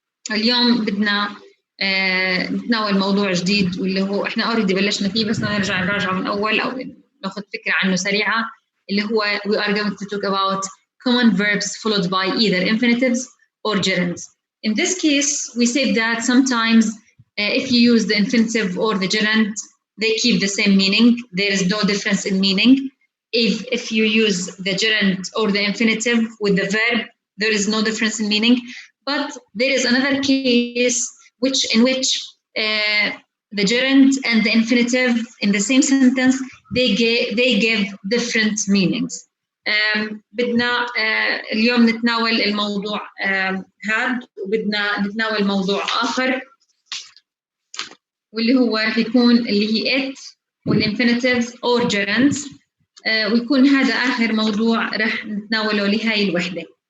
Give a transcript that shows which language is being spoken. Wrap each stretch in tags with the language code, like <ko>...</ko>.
<ar>اليوم بدنا نتناول موضوع جديد واللي هو احنا اوريدي بلشنا فيه بس نرجع نراجعه من اول او ناخذ فكره عنه سريعه، اللي هو</ar> <en>we are going to talk about common verbs followed by either infinitives or gerunds. In this case, we said that sometimes if you use the infinitive or the gerund, they keep the same meaning. There is no difference in meaning. If you use the gerund or the infinitive with the verb, there is no difference in meaning. But there is another case in which the gerund and the infinitive in the same sentence they give different meanings.</en> <ar>بدنا اليوم نتناول الموضوع هذا، وبدنا نتناول موضوع آخر واللي هو رح يكون اللي هي it وال</ar> <en>infinitives or gerunds،</en> <ar>ويكون هذا آخر موضوع رح نتناوله لهاي الوحدة.</ar>